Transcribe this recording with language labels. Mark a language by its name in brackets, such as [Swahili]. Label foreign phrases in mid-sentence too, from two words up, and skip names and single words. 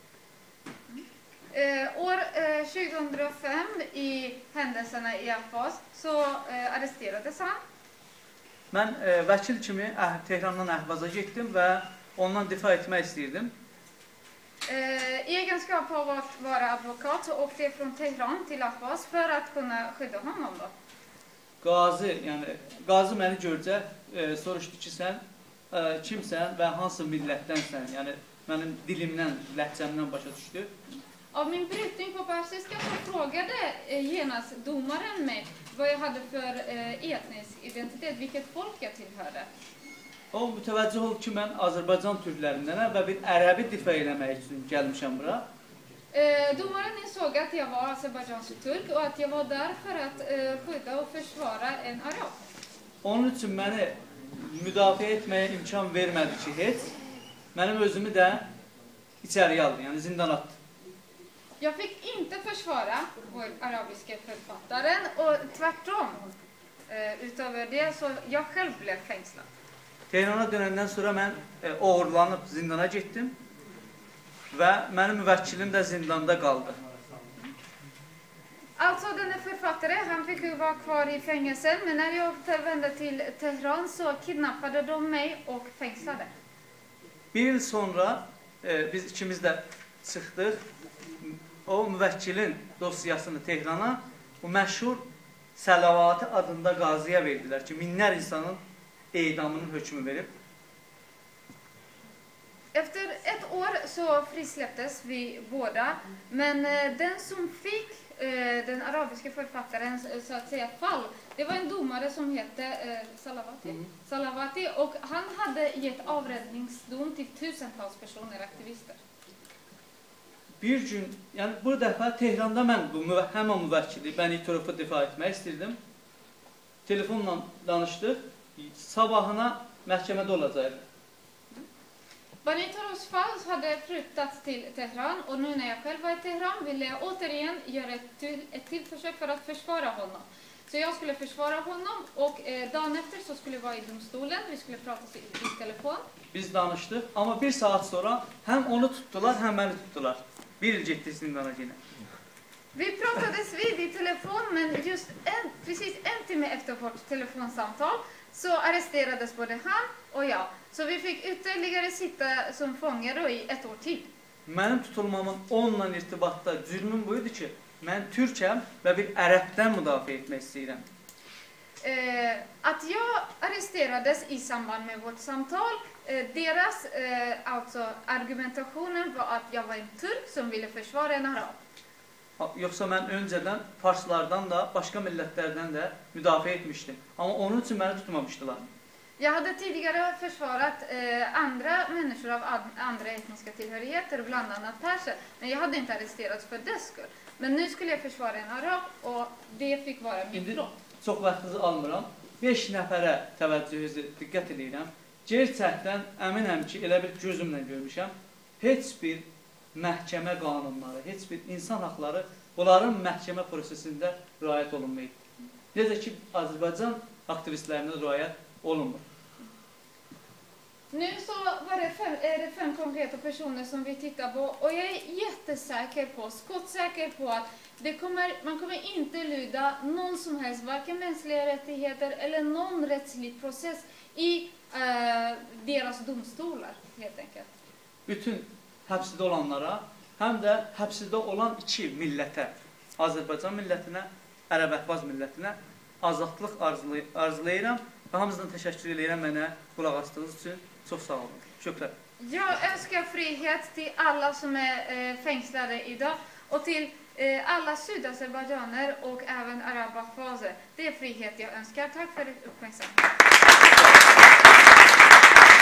[Swedish] År 2005 i händelserna i Ahvaz så arresterades han. [Azerbaijani] Mən vəkil kimi Tehrandan Əhvaza getdim və ondan difa etmək istəyirdim. [Swedish] I egenskap av att vara advokat så åkte jag från Tehran till Ahvaz för att kunna skydda honom då. [Azerbaijani] Qazi məni görcə soruşdu ki, sən kimsən və hansı millətdənsən? Yəni mənim dilimdən, ləhcəmdən başa düşdü. [Swedish] Av min brytning på persiska så frågade genast domaren mig vad jag hade för etnisk identitet, vilket folk jag tillhörde. [Azerbaijani] O mütəvəccüh oldu ki, mən Azərbaycan türklərindənəm və bir ərəbi difa eləmək üçün gəlmişəm bura. [Swedish] Domaren insåg att jag var azerbajdjansk turk och att jag var där för att skydda och försvara en arab. [Azerbaijani] Onun üçün məni müdafiə etməyə imkan vermədi ki, heç. Mənim özümü də içəriyə aldı, yəni zindan atdı. [Swedish] Jag fick inte försvara vår arabiska författaren och tvärtom. Utöver det så jag själv blev fängslad. [Azerbaijani] Tehrana dönəndən sonra mən oğurlanıb zindana getdim və mənim müvəkkilim də zindanda qaldı. [Swedish] Alltså denne författare, han fick ju vara kvar i fängelsen, men när jag återvände till Teheran så kidnappade de mig och fängslade. [Azerbaijani] Bir il sonra biz ikimiz də çıxdıq. O müvəkkilin dosyasını Tehrana bu məşhur Səlavatı adında qaziyə verdilər ki, minlər insanın edamının hökmü verib. [Swedish] Efter ett år så frisläpptes vi båda, men den som fick den arabiska författarens så att säga fall, det var en domare som hette Salavati, och han hade gett avrättningsdom till tusentals personer, aktivister. [Azerbaijani] Bir gün, yəni bu dəfə Tehranda mən bu həmin müvəkkili Bəni Turuf'u difa etmək istirdim. Telefonla danışdıq, sabahına məhkəmədə olacaq. [Swedish] Bani Turufs fall hade flyttats till Teheran, och nu när jag själv var i Teheran ville jag återigen göra ett till försök för att försvara honom. Så jag skulle försvara honom, och dagen efter så skulle vi vara i domstolen, vi skulle prata i telefon. [Azerbaijani] Biz danışdıq, amma bir saat sonra həm onu tutdular, həm məni tutdular. Bir il getdi zindana yine. [Swedish] Vi pratades vid i telefon, men just precis en timme efter vårt telefonsamtal så arresterades både han och jag. Så vi fick ytterligare sitta som fångar i ett år tid. [Azerbaijani] Mənim tutulmamın onunla irtibatda zülmüm buydu ki, mən Türkəm və bir ərəbdən müdafiə etmək istəyirəm. [Swedish] Att jag arresterades i samband med vårt samtal, deras alltså argumentationen var att jag var en turk som ville försvara en arab. [Azerbaijani] Yoxsa mən öncədən farslardan da, başqa millətlərdən də müdafiə etmişdim. Amma onun üçün məni tutmamışdılar. [Swedish] Jag hade tidigare försvarat andra människor av andra etniska tillhörigheter, bland annat perser, men jag hade inte arresterats för dess skull. Men nu skulle jag försvara en arab, och det fick vara min brott. [Azerbaijani] Çox vaxtınızı almıram. 5 nəfərə təvəccühünüzü diqqət edirəm. Gerçəkdən əminəm ki, elə bir gözümlə görmüşəm. Heç bir məhkəmə qanunları, heç bir insan haqları bunların məhkəmə prosesində riayət olunmayıb. Necə ki, Azərbaycan aktivistlərində riayət olunmur. Nu så är det 5 konkreta personer som vi tittar på, och jag är jättesäker på, skottsäker på att man kommer inte lyda någon som helst, varken mänskliga rättigheter eller någon rättslig process i deras domstolar, helt enkelt. Bütün həbsdə olanlara, həm də həbsdə olan 2 millətə, Azərbaycan millətinə, Ərəb Əhvaz millətinə azadlıq arzulayıram və hamınızdan təşəkkür edirəm mənə qulaq asdığınız üçün. Çok sağ olun. Şükran. [Swedish] Jag önskar frihet till alla som är fängslade idag, och till alla sydazerbajdzjaner och även Arab Ahvazer. Det är frihet jag önskar. Tack för uppmärksamheten.